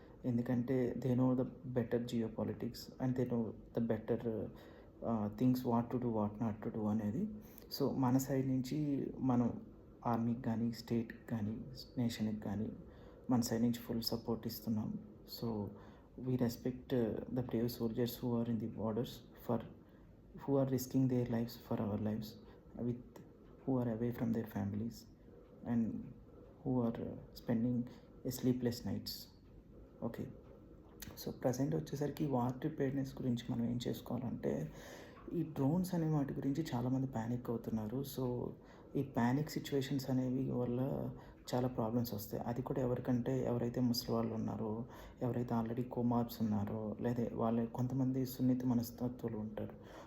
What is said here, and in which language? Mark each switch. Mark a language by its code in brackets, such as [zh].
[en] ఎందుకంటే they know the better geopolitics and they know the better things what to do, what not to do అనేది. [te] So, మన side నుంచి మనం ఆర్మీకి గానీ, స్టేట్‌కి గానీ, నేషన్‌కి గానీ మన సైడ్ నుంచి ఫుల్ సపోర్ట్ ఇస్తున్నాం. [en] So, we respect the brave soldiers who are in the borders for who are risking their lives for our lives, with who are away from their families and who are spending sleepless nights. Okay. [te] So, present వచ్చేసరికి war preparedness గురించి మనం ఏం చేసుకోవాలంటే, ఈ drones అనే వాటి గురించి చాలామంది పానిక్ అవుతున్నారు. సో, ఈ పానిక్ సిట్యుయేషన్స్ అనేవి వల్ల చాలా ప్రాబ్లమ్స్ వస్తాయి. అది కూడా ఎవరికంటే ఎవరైతే ముసలివాళ్ళు ఉన్నారో, ఎవరైతే ఆల్రెడీ కోమార్బ్స్ ఉన్నారో, లేదా కొంతమంది సున్నిత మనస్తత్వులు ఉంటారు.